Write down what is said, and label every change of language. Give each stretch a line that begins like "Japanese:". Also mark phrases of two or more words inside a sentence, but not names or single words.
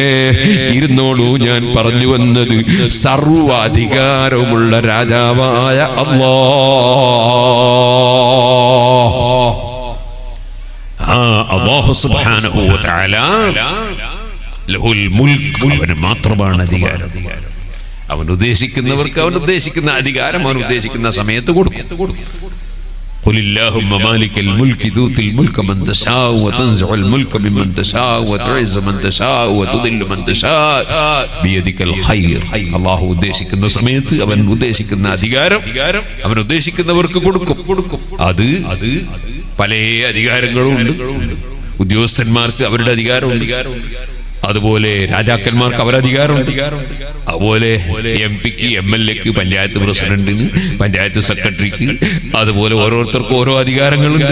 Malayalam: ഇരുന്നോളൂ, ഞാൻ പറഞ്ഞു വന്നത് സർവാധികാരമുള്ള രാജാവായ
Arabic: الله سبحانه وتعالى له الملك
Malayalam: അവന് മാത്രമാണ് അധികാരം. അവൻ ഉദ്ദേശിക്കുന്നവർക്ക് അവൻ ഉദ്ദേശിക്കുന്ന അധികാരം അവൻ ഉദ്ദേശിക്കുന്ന സമയത്ത് കൊടുക്കും.
Arabic: قل اللهم مالك الملك تؤتي الملك من تشاء وتنزع الملك ممن تشاء وتعز من تشاء وتذل من تشاء بيدك الخير.
Malayalam: അല്ലാഹു ഉദ്ദേശിക്കുന്ന സമയത്ത് അവൻ ഉദ്ദേശിക്കുന്ന അധികാരം അവൻ ഉദ്ദേശിക്കുന്നവർക്ക് കൊടുക്കും. അത് പല അധികാരങ്ങളും ഉണ്ട്. ഉദ്യോഗസ്ഥന്മാർക്ക് അവരുടെ അധികാരമുണ്ട്, അതുപോലെ രാജാക്കന്മാർക്ക് അവരധികാരമുണ്ട്, അതുപോലെ എംപിക്ക്, എംഎൽഎക്ക്, പഞ്ചായത്ത് പ്രസിഡന്റിന്, പഞ്ചായത്ത് സെക്രട്ടറിക്ക്, അതുപോലെ ഓരോരുത്തർക്കും ഓരോ അധികാരങ്ങളുണ്ട്.